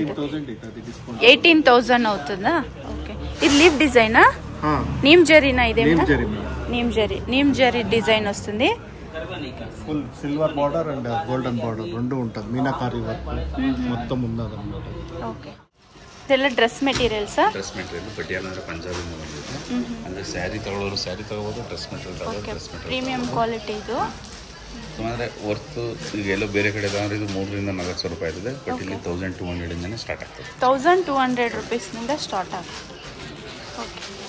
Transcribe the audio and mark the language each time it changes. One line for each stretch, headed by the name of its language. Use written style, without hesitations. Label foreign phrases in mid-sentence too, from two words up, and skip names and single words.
Telugu: 18,000 అవుతుందా? ఓకే, ఇది
English: leaf design?
Telugu: నీమ్ జరీనా? ఇదేనా నీమ్ జరీ డిజైన్ వస్తుంది.
English: full silver border and golden border
Telugu: రెండు ఉంటుంది. మీనాకారి వర్క్ మొత్తం ఉన్నదన్నమాట. ఓకే,
Kannada: ಇದೆಲ್ಲ
English: dress materials? dress material
Kannada: ಪಟಿಯಾಲ ಅಂದರೆ ಪಂಜಾಬಿಂದ ಬಂದಿದೆ. ಅಂದರೆ ಸ್ಯಾರಿ ತಗೊಳ್ಳೋರು ಸ್ಯಾರಿ ತಗೋಬೋದು,
English: dress material
Kannada: ತಗೋಬೋದು
English: dress material. premium quality
Kannada: ಇದು. ಅಂದರೆ ವರ್ತು ಈಗ ಎಲ್ಲೋ ಬೇರೆ ಕಡೆ ಅಂದರೆ ಇದು 3,000 to 4,000 ರೂಪಾಯಿ ಇದೆ. ಬಟ್ ಇಲ್ಲಿ 1,200 ಸ್ಟಾರ್ಟ್ ಆಗ್ತದೆ. 1,200 ರೂಪೀಸ್ನಿಂದ ಸ್ಟಾರ್ಟ್ ಆಗುತ್ತೆ. ಓಕೆ.